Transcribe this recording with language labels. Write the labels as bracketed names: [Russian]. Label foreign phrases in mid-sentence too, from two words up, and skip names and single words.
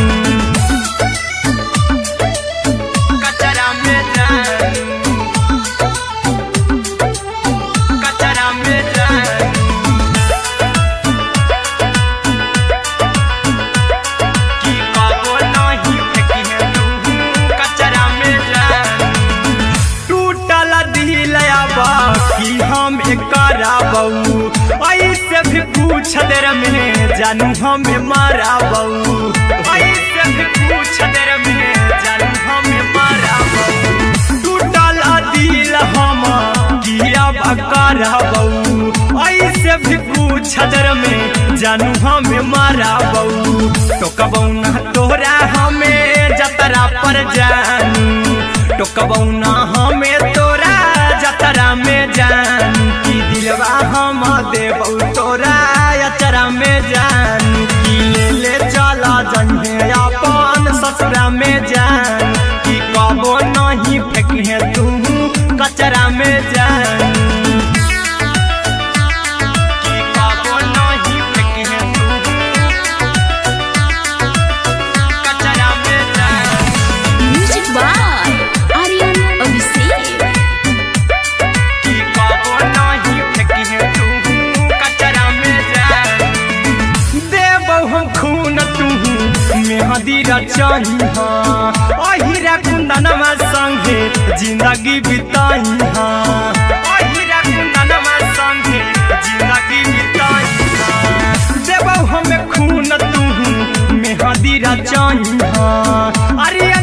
[Maithili] कचरा में जान कचरा में जान की कबो नहीं फेंकी तू कचरा में जान टूटल दिल बाकी हम कराबू ऐसे भी पूछ देर में जानू हमें माराबू ऐसे भी पूछ देर में जानू हमें माराबू टूटल दिल हम किया कराबू ऐसे भी पूछ देर में जानू हमें माराबू तो कबौ ना तोरा हमें जतरा पर जानू तो कबौ ना हमें तोरा जतरा में जान की दिलवा हम देबौ तोरा अचरा में जान की ले चला जइहे अपन ससुरा में जान की कबो नहीं फेंकी तू कचरा में जान की कबो नहीं फेंकी तू कचरा में जान [English] म्यूजिक बाय आर्यन अभिषेक [Maithili] की कबो नहीं फेंकी तू कचरा में जान देबौ हम खून तू मेहदी रचइहा अहिरा कुंदनमा संगे जिंदगी बिताइहा अहिरा कुंदनमा संगे जिंदगी बिताइहा देबौ हम खून तू मेहदी रचइहा आर्यन